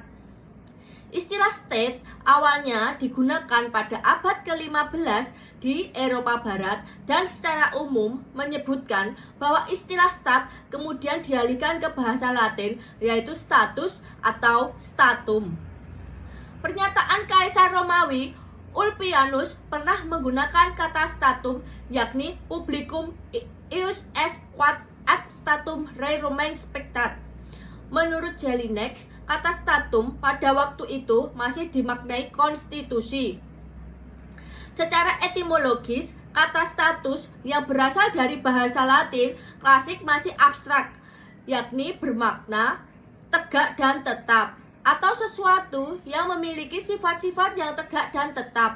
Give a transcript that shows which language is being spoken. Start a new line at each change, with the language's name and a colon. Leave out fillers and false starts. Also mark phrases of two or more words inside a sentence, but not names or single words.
Indonesian: Istilah state awalnya digunakan pada abad ke-15 di Eropa Barat dan secara umum menyebutkan bahwa istilah stat kemudian dialihkan ke bahasa Latin, yaitu status atau statum. Pernyataan Kaisar Romawi Ulpianus pernah menggunakan kata statum, yakni
Latin: publicum ius est quod ad statum rerum spectat.
Indonesian: Menurut Jelinek, kata statum pada waktu itu masih dimaknai konstitusi. Secara etimologis, kata status yang berasal dari bahasa Latin klasik masih abstrak, yakni bermakna tegak dan tetap, atau sesuatu yang memiliki sifat-sifat yang tegak dan tetap.